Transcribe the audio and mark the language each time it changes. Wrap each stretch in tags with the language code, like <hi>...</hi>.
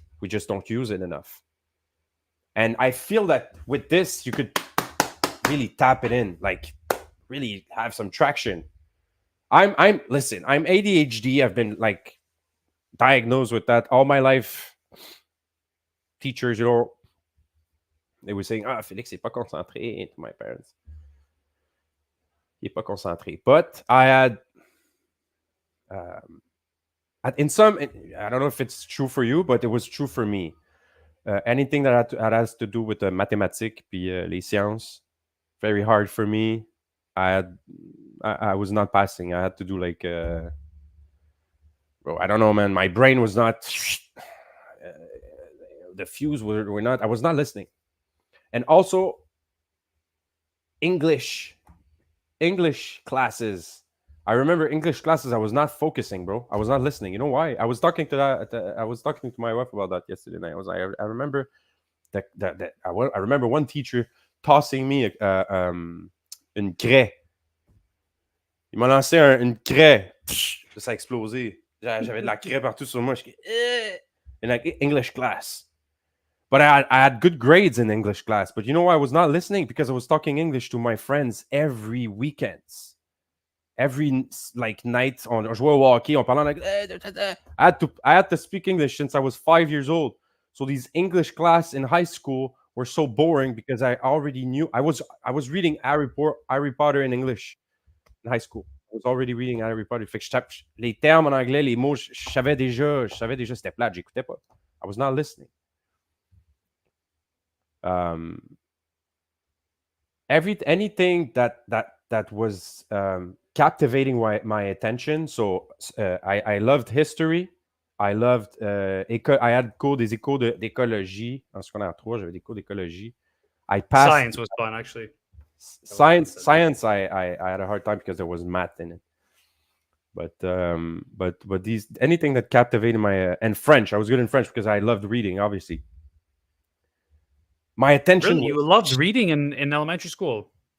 <en>We just don't use it enough. And I feel that with this, you could really tap it in, like really have some traction. I'm listen. I'm ADHD. I've been like diagnosed with that all my life. Teachers, they were saying, "Ah, Félix,</en> <fr>est pas concentré."</fr> <en>To my parents,</en> <fr>il est pas concentré.</fr> <en>But I had, um, in some, I don't know if it's true for you, but it was true for me. Anything that has to do with the</en> <fr>mathématiques puis les sciences,</fr> <en>very hard for me. I was not passing. I had to do like, bro, I don't know, man. My brain was not. The fuse were not. I was not listening, and also English classes. I remember English classes. I was not focusing, bro. I was not listening. You know why? I was talking to my wife about that yesterday night. I remember that I remember one teacher tossing me</en> <fr>une craie. Il m'a lancé une craie. Ça a explosé. J'avais de la craie partout sur moi. Je suis</fr> <en>in like English class. But I had good grades in English class. But you know why I was not listening? Because I was talking English to my friends every weekends. Every like night,</en> <fr>on jouait au hockey, on parlait</fr> <en>like I had to speak English since I was 5 years old. So these English class in high school were so boring because I already knew I was reading Harry Potter in English in high school. I was already reading Harry Potter.</en> <fr>Fait que les termes en anglais, les mots, je savais déjà c'était plate, j'écoutais pas.</fr> <en>I was not listening. Anything that was captivating my attention. So I loved history. I loved I had</en> <fr>des écoles d'écologie en secondaire 3. J'avais des cours d'écologie.</fr> <en>I passed Science was fun, actually. Science I had a hard time because there was math in it. But these anything that captivated my and French. I was good in French because I loved reading, obviously. My attention. Really? You loved reading in elementary school?</en>